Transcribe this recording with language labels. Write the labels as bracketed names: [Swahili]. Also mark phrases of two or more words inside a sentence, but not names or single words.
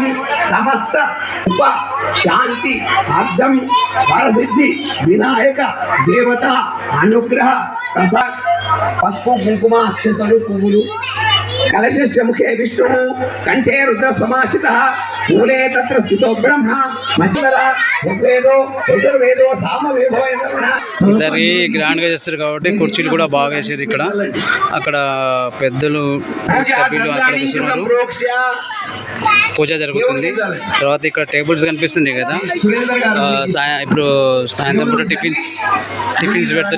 [Sanskrit] समस्त उप शांति अर्थं फलसिद्धि विनायक देवता अनुग्रह प्रसाद पशु कुंकुम [Telugu] అక్షసలు పువ్వులు [Sanskrit] कलशस्य मुखे विष्णु कंठे रुद्र समाचितः मूले तत्र स्थितो ब्रह्म मध्यतः ऋग्वेदो यजुर्वेदो सामवेदो [Telugu] ఈసారి గ్రాండ్గా చేస్తారు కాబట్టి కుర్చీలు కూడా బాగా వేసారు. అక్కడ పెద్దలు సభ్యులు అక్కడ కూర్చున్నారు. పూజ జరుగుతుంది. తర్వాత ఇక్కడ టేబుల్స్ కనిపిస్తుంది కదా, ఇప్పుడు సాయంత్రం పూట టిఫిన్స్ పెడతారు.